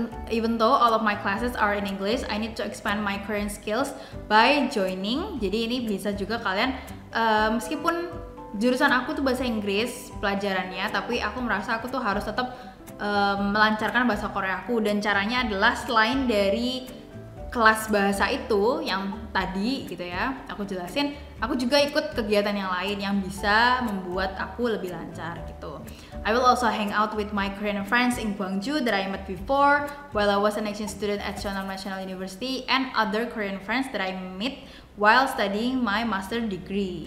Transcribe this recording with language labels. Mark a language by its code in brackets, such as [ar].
[en] Even though all of my classes are in English, I need to expand my Korean skills by joining. [id] Jadi ini bisa juga kalian meskipun jurusan aku tuh bahasa Inggris pelajarannya, tapi aku merasa aku tuh harus tetap melancarkan bahasa Korea aku, dan caranya adalah selain dari kelas bahasa itu yang tadi gitu ya aku jelasin, aku juga ikut kegiatan yang lain yang bisa membuat aku lebih lancar gitu. [en] I will also hang out with my Korean friends in Gwangju that I met before while I was an exchange student at Cheonan National University, and other Korean friends that I met while studying my master degree.